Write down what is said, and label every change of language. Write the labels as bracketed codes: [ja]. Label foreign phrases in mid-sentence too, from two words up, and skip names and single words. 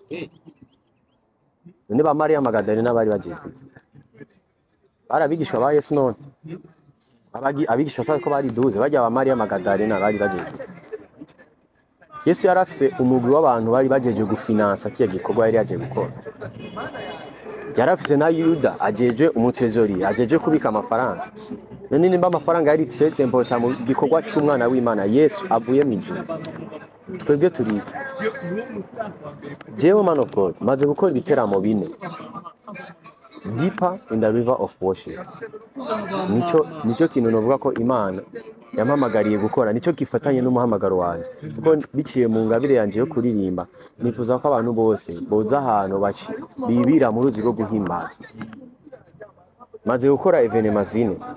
[rn] none ba Maria Magdalena bari bagiye barabigishwa ba Yesu none abigishwa ko bari 12 bajya ba Maria Magdalena bari bagiye Yesu yarafise umugwi w'abantu bari bajeje gufinansa kiya gikorwa yari yaje gukora yarafise na Yuda ajeje umutrezori ajeje kubika amafaranga none nimba amafaranga yari [fr] très important [rn] mu gikorwa cy'umwana w'Imana Yesu avuye mu ijuru twebwe turi jewe [en] man of God [rn] maze gukora ibiteramo bine [en] deeper in the river of worship [rn] nico kintu novuga ko Imana yampamagariye gukora nico gifatanye n'umuhamagaro wanje kuko biciye mu ngabire yanje yo kuririmba nifuza ko abantu bose boza ahantu bibira mu ruzi rwo guhimbaza maze gukora evenement zine